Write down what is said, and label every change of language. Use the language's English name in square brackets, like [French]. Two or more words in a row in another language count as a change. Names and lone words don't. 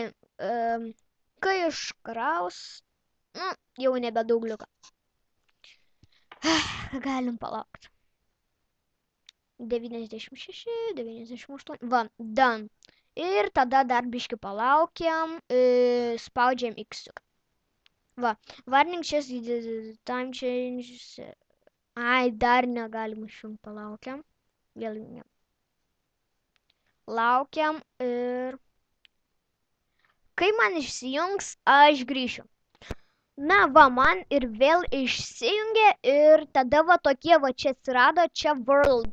[Lithuanian] Kai iškraus, nu, jau nebedaug liuka. Galim palaukti. 96, 98. Va, done. Ir tada dar biškį palaukiam, spaudžiam X. Va, [English] warning chest, time change. [Lithuanian] Ai, dar negalim išjungti, palaukiam. Vėl jungiam. Laukiam ir... Kai man išsijungs, aš grįšiu. Na va, man ir vėl išsijungė ir tada va tokie va čia atsirado, čia world.